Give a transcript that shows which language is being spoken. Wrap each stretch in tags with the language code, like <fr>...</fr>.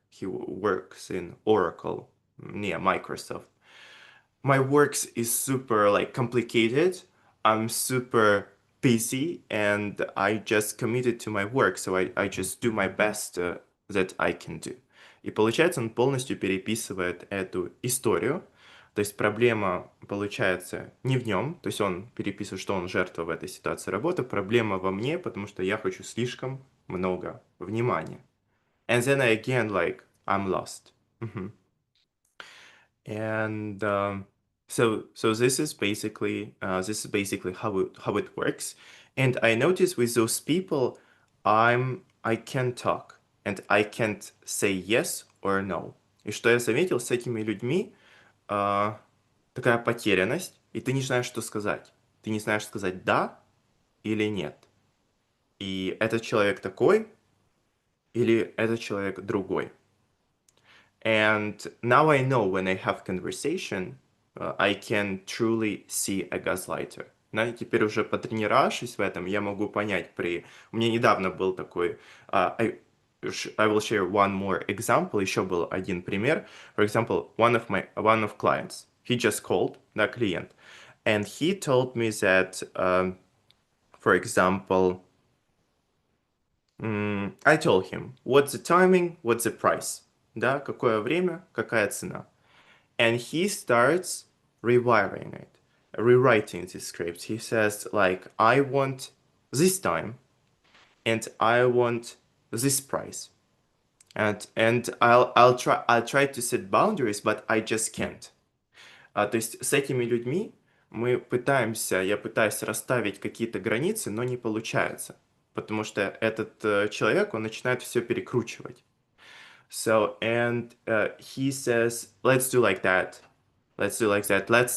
<en>He works in Oracle near Microsoft. My works is super like complicated. I'm super busy and I just committed to my work, so I just do my best that I can do.</en> <ru>И получается, он полностью переписывает эту историю. То есть проблема получается не в нем, то есть он переписывает, что он жертва в этой ситуации работы, проблема во мне, потому что я хочу слишком много внимания.</ru> <en>And then I again like, I'm lost. And so this is basically how it works. And I notice with those people, I can talk and I can't say yes or no.</en> <ru>И что я заметил с этими людьми, такая потерянность, и ты не знаешь, что сказать. Ты не знаешь сказать да или нет. И этот человек такой, или этот человек другой.</ru> <en>And now I know when I have conversation, I can truly see a gaslighter.</en> <ru>Да, теперь уже потренировавшись в этом, я могу понять У меня недавно был такой...</ru> <en>I will share one more example.</en> <ru>Еще был один пример.</ru> <en>For example, one of clients, he just called,</en> <ru>да, клиент,</ru> <en>and he told me that, for example, I told him, what's the timing, what's the price?</en> <ru>Да, какое время, какая цена.</ru> <en>And he starts rewiring it, rewriting the script. He says, like, I want this time, and I want this price. And I'll try to set boundaries, but I just can't.</en> <ru>То есть с этими людьми я пытаюсь расставить какие-то границы, но не получается. Потому что этот человек, он начинает все перекручивать.</ru> <en>So, and he says, let's do like that. Let's do like that.</en>